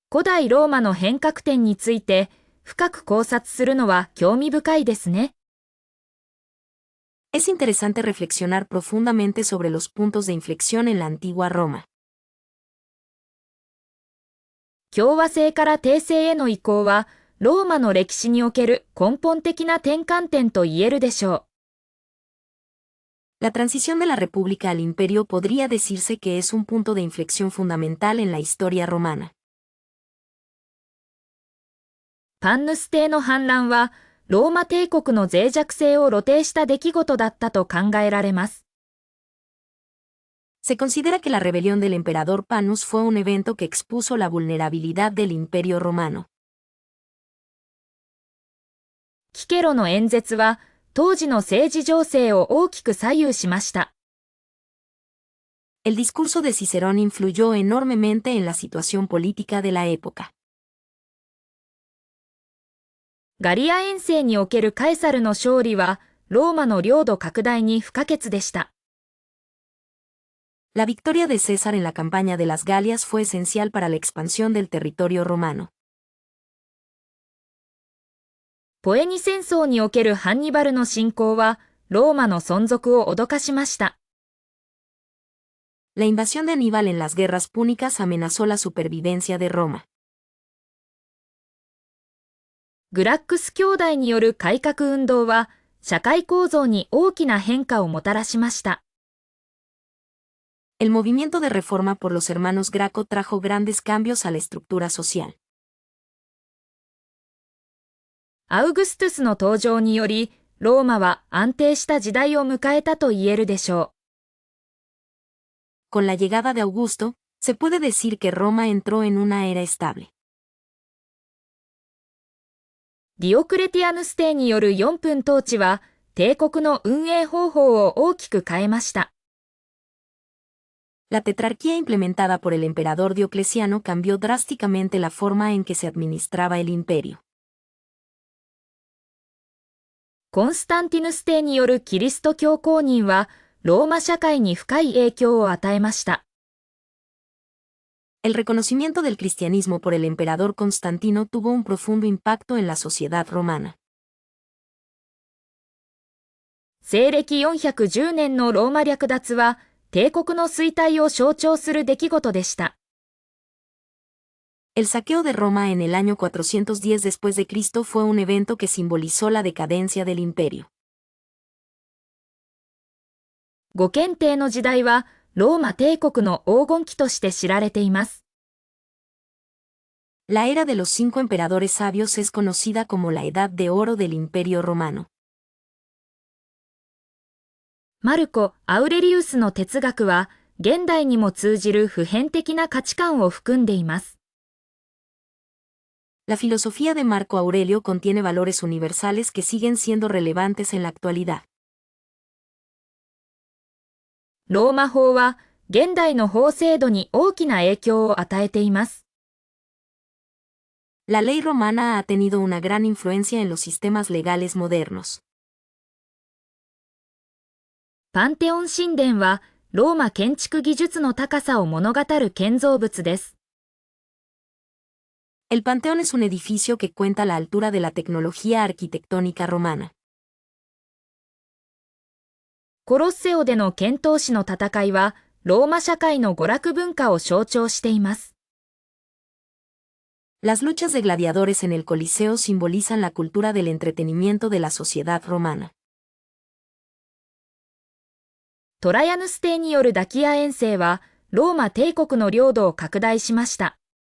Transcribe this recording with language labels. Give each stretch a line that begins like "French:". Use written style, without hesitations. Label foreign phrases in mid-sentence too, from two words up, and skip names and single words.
Japanese: 古代ローマの変革点について深く考察するのは興味深いですね。
Spanish: Es interesante reflexionar profundamente sobre los puntos de inflexión en la antigua Roma.
Japanese: 共和制から帝制への移行は、ローマの歴史における根本的な転換点と言えるでしょう。
Spanish: La transición de la República al Imperio podría decirse que es un punto de inflexión fundamental en la historia romana.
Japanese: パンヌス帝の反乱は、ローマ帝国の脆弱性を露呈した出来事だったと考えられます。
Spanish: Se considera que la rebelión del emperador Panus fue un evento que expuso la vulnerabilidad del Imperio romano.
Japanese: キケロの演説は、当時の政治情勢を大きく左右しました。
Spanish: El discurso de Cicerón influyó enormemente en la situación política de la época.
Japanese: ガリア遠征におけるカエサルの勝利は、ローマの領土拡大に不可欠でした。
Spanish: La victoria de César en la campaña de las Galias fue esencial para la expansión del territorio romano.
Japanese: ポエニ戦争におけるハンニバルの侵攻は、ローマの存続を脅かしました。
Spanish: La invasión de Aníbal en las guerras púnicas amenazó la supervivencia de Roma.
Japanese: グラックス兄弟による改革運動は、社会構造に大きな変化をもたらしました。
Spanish: El movimiento de reforma por los hermanos Graco trajo grandes cambios a la estructura social.
Japanese: アウグストゥスの登場により、ローマは安定した時代を迎えたと言えるでしょ
Spanish: う。Con la llegada de Augusto, se puede decir que Roma entró en una era estable.
Japanese: ディオクレティアヌス帝による4分統治は、帝国の運営方法を大きく変えました。
Spanish: La tetrarquía implementada por el emperador Diocleciano cambió drásticamente la forma en que se administraba el imperio.
Japanese: コンスタンティヌス帝によるキリスト教公認は、ローマ社会に深い影響を与えました。
Spanish: El reconocimiento del cristianismo por el emperador Constantino tuvo un profundo impacto en la sociedad romana.
Japanese: 西暦410年のローマ略奪は、帝国の衰退を象徴する出来事でした。
Spanish: El saqueo de Roma en el año 410 después de Cristo fue un evento que simbolizó la decadencia del imperio.
Japanese: 五検定の時代は、ローマ帝国の黄金期として知られています。
Spanish: La era de los 5 emperadores sabios es conocida como la Edad de Oro del Imperio Romano.
Japanese: マルコ・アウレリウスの哲学は、現代にも通じる普遍的な価値観を含んでいます。
Spanish: La filosofía de Marco Aurelio contiene valores universales que siguen siendo relevantes en la actualidad.
Japanese: ローマ法は、現代の法制度に大きな影響を与えています。
Spanish: La ley romana ha tenido una gran influencia en los sistemas legales modernos.
Japanese: パンテオン神殿は、ローマ建築技術の高さを物語る建造物です。
Spanish: El Panteón es un edificio que cuenta la altura de la tecnología arquitectónica romana.
Japanese: コロッセオでの剣闘士の戦いは、ローマ社会の娯楽文化を象徴しています。
Spanish: Las luchas de gladiadores en el Coliseo simbolizan la cultura del entretenimiento de la sociedad romana.
Japanese: トラヤヌス帝によるダキア遠征は、ローマ帝国の領土を拡大しました。